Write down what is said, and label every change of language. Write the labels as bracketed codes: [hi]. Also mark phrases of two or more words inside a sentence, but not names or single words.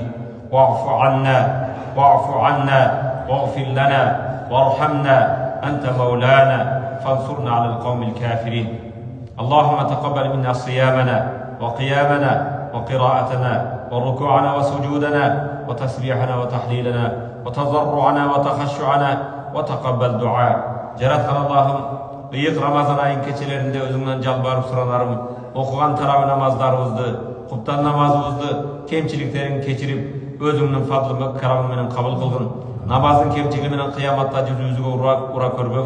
[ar] واعف عنا واغفر لنا وارحمنا أنت مولانا فانصرنا على القوم الكافرين. اللهم تقبل منا صيامنا وقيامنا وقراءتنا وركوعنا وسجودنا وتسبيحنا وتحليلنا وتضرعنا وتخشعنا وتقبل دعاء. [ky] Жараткан Аллахым, ыйык Рамазан айын кечелеринде өзүңдөн жалбарып суранарым, окуган тарабы намаздарыбызды, куптан намазыбызды, кемчиликтерин кечирип, өзүңдүн фадлы карамы менен кабыл кылгын. Намаздын кемчилиги менен кыяматта жүзүбүзгө ура көрбөгүн.